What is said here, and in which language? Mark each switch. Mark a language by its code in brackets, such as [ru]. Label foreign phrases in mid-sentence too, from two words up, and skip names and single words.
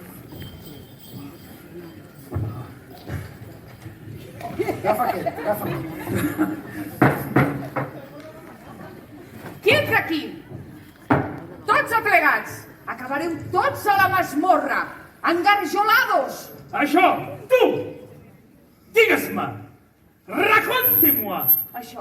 [ca] Agafa aquest, agafa aquest. Qui entra aquí? Tots aplegats. Acabareu tots a la masmorra. Engarjolados. Això, tu! Digues-me! [fr] Raconte-moi! [ca] Això.